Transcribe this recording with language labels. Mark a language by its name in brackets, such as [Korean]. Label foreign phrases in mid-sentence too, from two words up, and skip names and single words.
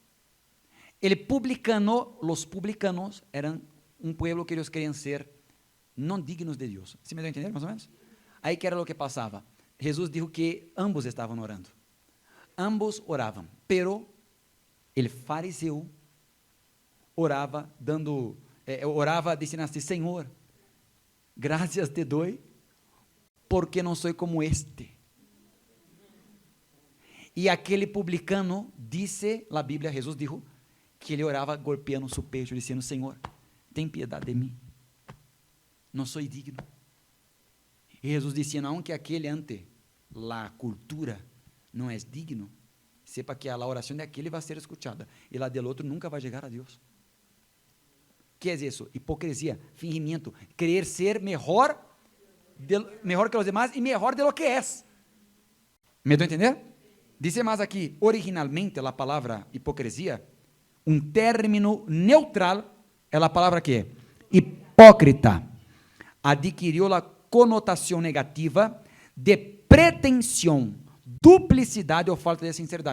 [Spanish] Los publicanos eran un pueblo que ellos querían ser no dignos de Dios. ¿Sí me da a entender más o menos? Ahí que era lo que pasaba. Jesús dijo que ambos estaban orando. [Portuguese] Ambos oravam, [Spanish] pero el [Portuguese] fariseu orava orava dizendo assim: Senhor, graças te doy porque não sou como este. E aquele publicano, disse a Bíblia, Jesus dijo, que ele orava golpeando seu peito, dizendo: Senhor, tem piedade de mim, não sou digno. E Jesus dizia: não, que aquele [Spanish] ante la cultura [Portuguese] não é digno, sepa que a oração de aquele vai ser escutada, e [Spanish] la del [Portuguese] outro nunca vai chegar a Deus. Que é isso? Hipocrisia, fingimento, querer ser mejor que os demás e melhor [Spanish] de lo que [Portuguese] és. ¿Me deu a entender? Dice mais aqui, originalmente a palavra hipocrisia, um término neutral, é a palavra que hipócrita, adquiriu a conotação negativa de pretensão, duplicidade ou falta de sinceridade.